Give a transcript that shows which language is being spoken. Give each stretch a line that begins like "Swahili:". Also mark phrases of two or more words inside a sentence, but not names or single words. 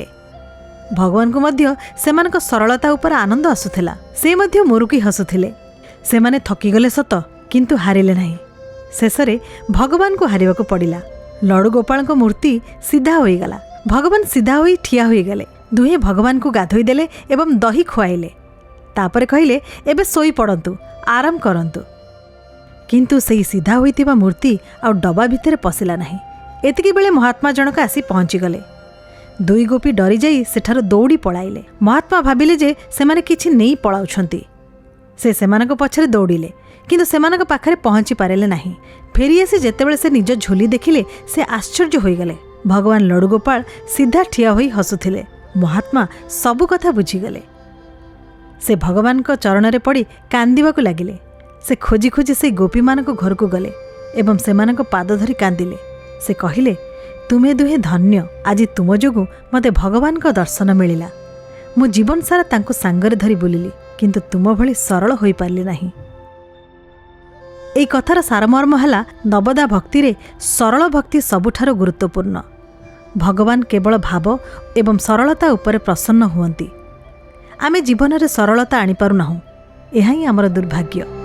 Odia: ଭଗବାନ କୁ ମଧ୍ୟ ସେମାନଙ୍କ ସରଳତା ଉପରେ ଆନନ୍ଦ ଆସୁଥିଲା। ସେ ମଧ୍ୟ ମୁରୁକି ହସୁଥିଲେ। ସେମାନେ ଥକିଗଲେ ସତ କିନ୍ତୁ ହାରିଲେ ନାହିଁ। ଶେଷରେ ଭଗବାନ କୁ ହାରିବାକୁ ପଡ଼ିଲା। ଲଡୁ ଗୋପାଳ କୁ ମୂର୍ତ୍ତି ସିଧା ହୋଇ ଗଲା। ଭଗବାନ ସିଧା ହୋଇ ଠିଆ ହୋଇ ଗଲେ। ଦୁହେଁ ଭଗବାନ କୁ ଗାଧୋଇ ଦେଲେ ଏବଂ ଦହି ଖୁଆଇଲେ। ତାପରେ କହିଲେ ଏବେ ଶୋଇ ପଡ଼ନ୍ତୁ, ଆରାମ କରନ୍ତୁ। କିନ୍ତୁ ସେଇ ସିଧା ହୋଇଥିବା ମୂର୍ତ୍ତି ଆଉ ଡବା ଭିତର ପଶିଲା ନାହିଁ। ଏତିକି ବେଳେ ମହାତ୍ମା ଜନକ ଆସି ପହଞ୍ଚି ଗଲେ। ଦୁଇ ଗୋପୀ ଡରି ଯାଇ ସେଠାରୁ ଦୌଡ଼ି ପଳାଇଲେ। ମହାତ୍ମା ଭାବିଲେ ଯେ ସେମାନେ କିଛି ନେଇ ପଳାଉଛନ୍ତି। ସେ ସେମାନଙ୍କ ପଛରେ ଦୌଡ଼ିଲେ କିନ୍ତୁ ସେମାନଙ୍କ ପାଖରେ ପହଞ୍ଚି ପାରିଲେ ନାହିଁ। ଫେରି ଆସି ଯେତେବେଳେ ସେ ନିଜ ଝୋଲି ଦେଖିଲେ ସେ ଆଶ୍ଚର୍ଯ୍ୟ ହୋଇ ଗଲେ। ଭଗବାନ ଲଡୁ ଗୋପାଳ ସିଧା ଠିଆ ହୋଇ ହସୁଥିଲେ। ମହାତ୍ମା ସବୁ କଥା ବୁଝିଗଲେ। ସେ ଭଗବାନ କୁ ଚରଣ ରେ ପଡ଼ି କାନ୍ଦିବାକୁ ଲାଗିଲେ। ସେ ଖୋଜି ଖୋଜି ସେ ଗୋପୀ ମାନଙ୍କ ଘର କୁ ଗଲେ ଏବଂ ସେମାନଙ୍କ ପାଦ ଧରି କାନ୍ଦିଲେ। ସେ କହିଲେ ତୁମେ ଦୁହେଁ ଧନ୍ୟ, ଆଜି ତୁମ ଯୋଗୁ ମତେ ଭଗବାନ ଙ୍କ ଦର୍ଶନ ମିଳିଲା। ମୁଁ ଜୀବନ ସାରା ତାଙ୍କୁ ସାଙ୍ଗରେ ଧରି ବୁଲିଲି କିନ୍ତୁ ତୁମ ଭଳି ସରଳ ହୋଇ ପାରିଲି ନାହିଁ। ଏହି କଥାର ସାରମର୍ମ ହେଲା ନବଧା ଭକ୍ତି ରେ ସରଳ ଭକ୍ତି ସବୁଠାରୁ ଗୁରୁତ୍ୱପୂର୍ଣ୍ଣ। ଭଗବାନ କେବଳ ଭାବ ଏବଂ ସରଳତା ଉପରେ ପ୍ରସନ୍ନ ହୁଅନ୍ତି। ଆମେ ଜୀବନ ରେ ସରଳତା ଆଣି ପାରୁ ନାହୁଁ। ଏହା ହିଁ ହମର ଦୁର୍ଭାଗ୍ୟ।